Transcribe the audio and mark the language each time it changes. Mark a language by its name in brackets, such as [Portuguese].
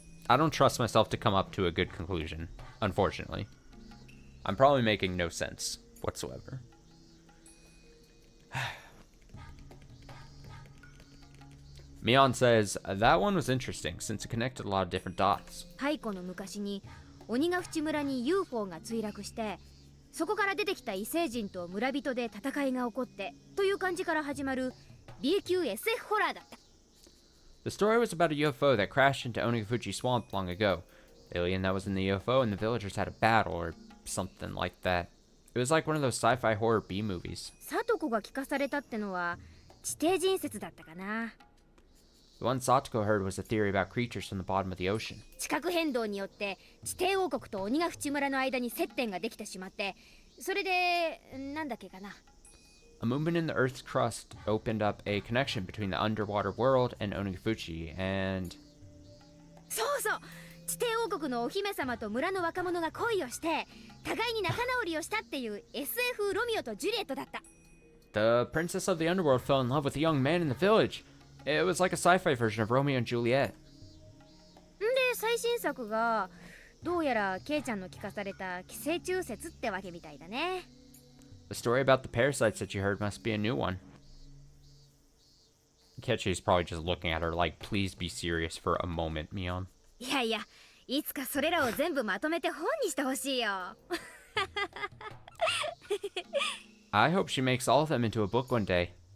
[English] I don't trust myself to come up to a good conclusion, unfortunately. I'm probably making no sense whatsoever. Mion says, that one was interesting since it connected a lot of different dots. [Japanese] 太古の昔に鬼ヶ淵村に UFO が墜落して、そこから出てきた異星人と村人で戦いが起こってという感じから始まる B 級 SF ホラーだった。 [English] The story was about a UFO that crashed into Onikafuji Swamp long ago. The alien that was in the UFO and the villagers had a battle or something like that. It was like one of those sci-fi horror B movies. [Japanese] サトコが聞かされたってのは地底人説だったかな。 [English] The one Satoko heard was a theory about creatures from the bottom of the ocean. [Japanese] 地殻変動によって地底王国と鬼ヶ淵村の間に接点ができてしまって、それでなんだっけかな。 [English] A movement in the Earth's crust opened up a connection between the underwater world and Onikafuji, and... [Japanese] そうそう、地底王国のお姫様と村の若者が恋をして互いに仲直りをしたっていう SF ロミオとジュリエットだった。 [English] The princess of the underworld fell in love with a young man in the village. It was like a sci-fi version of Romeo and Juliet. [Japanese] で、最新作がどうやらケイちゃんの聞かされた寄生虫説ってわけみたいだね。 [English] The story about the parasites that you heard must be a new one. Kechi's probably just looking at her like, please be serious for a moment, Mion. [Japanese] いやいや、いつかそれらを全部まとめて本にしてほしいよ。 [English] I hope she makes all of them into a book one day.